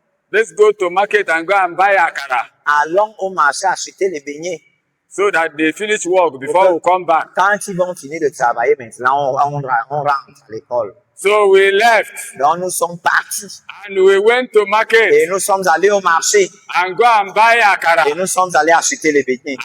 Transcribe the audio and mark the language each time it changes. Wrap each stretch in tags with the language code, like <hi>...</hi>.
<en>Let's go to market and go and buy akara.</en> <fr>Allons au marché acheter les beignets.</fr> <en>So that they finish work before we come back.</en> <fr>Quand ils vont finir de travailler maintenant, on rentre à l'école.</fr> <en>So we left.</en> <fr>Donc nous sommes partis.</fr> <en>And we went to market.</en> <fr>Et nous sommes allés au marché.</fr> <en>And go and buy akara.</en> <fr>Et nous sommes allés acheter les beignets.</fr>